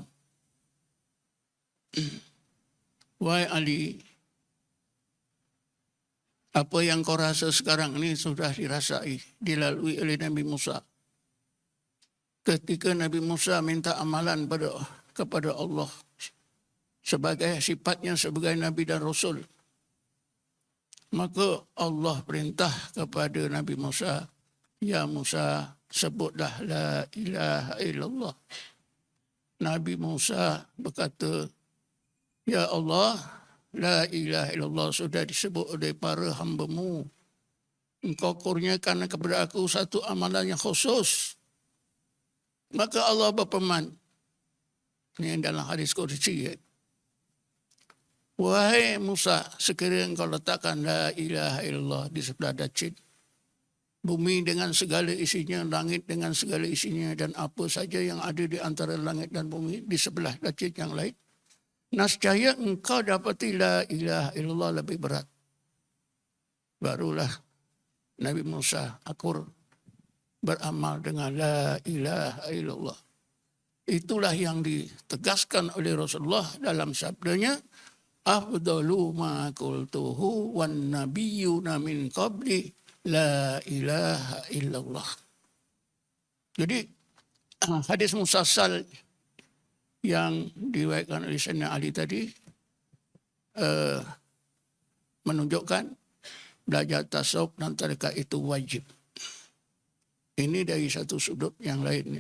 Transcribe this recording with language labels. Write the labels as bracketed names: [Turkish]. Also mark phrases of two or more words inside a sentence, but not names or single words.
[Malay] "Wahai Ali, apa yang kau rasa sekarang ini sudah dirasai, dilalui oleh Nabi Musa. Ketika Nabi Musa minta amalan kepada Allah sebagai sifatnya sebagai Nabi dan Rasul, maka Allah perintah kepada Nabi Musa, ya Musa, sebutlah [Arabic] لا إله إلا الله. [Malay] Nabi Musa berkata, ya Allah, [Arabic] لا إله إلا الله [Malay] sudah disebut oleh para hamba-Mu. engkau kurniakan kepada aku satu amalan yang khusus. Maka Allah berfirman, ini dalam hadis qudsi, wahai Musa, sekiranya engkau letakkan [Arabic] لا إله إلا الله [Malay] di sebelah dacit, bumi dengan segala isinya, langit dengan segala isinya, dan apa saja yang ada di antara langit dan bumi di sebelah dacit yang lain, nescaya engkau dapati [Arabic] لا إله إلا الله [Malay] lebih berat. Barulah Nabi Musa akur beramal dengan [Arabic] لا إله إلا الله. [Malay] Itulah yang ditegaskan oleh Rasulullah dalam sabdanya, [Arabic] أفضل ما قلته والنبيون من قبلي لا إله إلا الله. [Malay] Jadi hadis musalsal yang diriwayatkan oleh Sayyidina Ali tadi menunjukkan belajar tasawuf dan tarekat itu wajib. Ini dari satu sudut yang lainnya.